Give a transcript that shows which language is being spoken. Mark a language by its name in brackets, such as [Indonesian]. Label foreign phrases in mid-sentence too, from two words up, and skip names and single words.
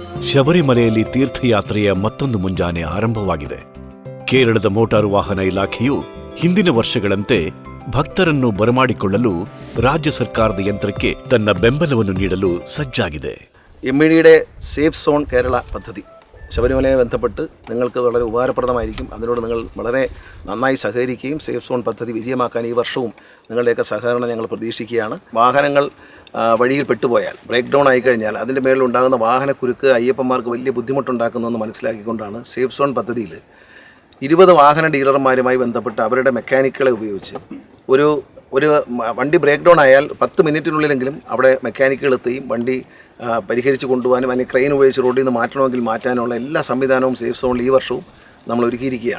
[Kannada] ಶಬರಿಮಲೆಯಲ್ಲಿ ತೀರ್ಥಯಾತ್ರೆಯ ಮತ್ತೊಂದು ಮುಂಜಾನೆ ಆರಂಭವಾಗಿದೆ. ಕೇರಳದ ಮೋಟಾರು ವಾಹನ ಇಲಾಖೆಯು ಹಿಂದಿನ ವರ್ಷಗಳಂತೆ ಭಕ್ತರನ್ನು ಬರಮಾಡಿಕೊಳ್ಳಲು ರಾಜ್ಯ ಸರ್ಕಾರದ ಯಂತ್ರಕ್ಕೆ ತನ್ನ ಬೆಂಬಲವನ್ನು ನೀಡಲು സജ്ജാಗಿದೆ. [Malayalam] എംഇഡിയുടെ സേഫ് സോൺ കേരള പദ്ധതി ശബരിമലയെ ബന്ധപ്പെട്ട് നിങ്ങൾക്ക് വളരെ ഉപകാരപ്രദമായിരിക്കും. അതിനോട് നിങ്ങൾ വളരെ നന്നായി സഹകരിക്കുകയും സേഫ് സോൺ പദ്ധതി വിജയമാക്കാൻ ഈ വർഷവും നിങ്ങളുടെയൊക്കെ സഹകരണം ഞങ്ങൾ പ്രതീക്ഷിക്കുകയാണ്. വാഹനങ്ങൾ വഴിയിൽ പെട്ടുപോയാൽ [English] break down [Malayalam] ആയിക്കഴിഞ്ഞാൽ അതിൻ്റെ മേളിലുണ്ടാകുന്ന വാഹനക്കുരുക്ക് അയ്യപ്പന്മാർക്ക് വലിയ ബുദ്ധിമുട്ടുണ്ടാക്കുന്നതെന്ന് മനസ്സിലാക്കിക്കൊണ്ടാണ് സേഫ് സോൺ പദ്ധതിയിൽ 20 വാഹന ഡീലർമാരുമായി ബന്ധപ്പെട്ട് അവരുടെ മെക്കാനിക്കുകളെ ഉപയോഗിച്ച് ഒരു വണ്ടി [English] break down [Malayalam] ആയാൽ 10 മിനിറ്റിനുള്ളിലെങ്കിലും അവിടെ മെക്കാനിക്കുകൾ എത്തുകയും വണ്ടി പരിഹരിച്ച് കൊണ്ടുപോകാനും അല്ലെങ്കിൽ ക്രെയിൻ ഉപയോഗിച്ച് റോഡിൽ നിന്ന് മാറ്റണമെങ്കിൽ മാറ്റാനുള്ള എല്ലാ സംവിധാനവും സേഫ് സോണിൽ ഈ വർഷവും നമ്മൾ ഒരുക്കിയിരിക്കുകയാണ്.